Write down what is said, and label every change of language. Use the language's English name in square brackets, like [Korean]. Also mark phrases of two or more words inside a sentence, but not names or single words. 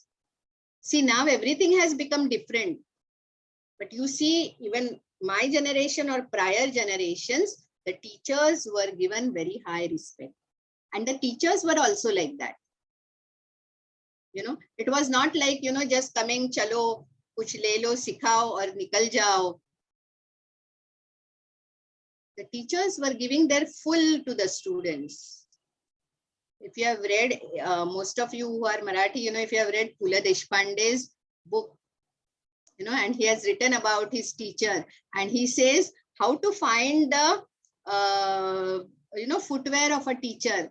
[English] See, now everything has become different. But you see, even my generation or prior generations, the teachers were given very high respect. And the teachers were also like that. It was not like, just coming, [Hindi] चलो, कुछ ले लो, सिखाओ, or निकल जाओ. [English] The teachers were giving their full to the students. If you have read, most of you who are Marathi, if you have read Pula Deshpande's book, and he has written about his teacher, and he says how to find the, footwear of a teacher.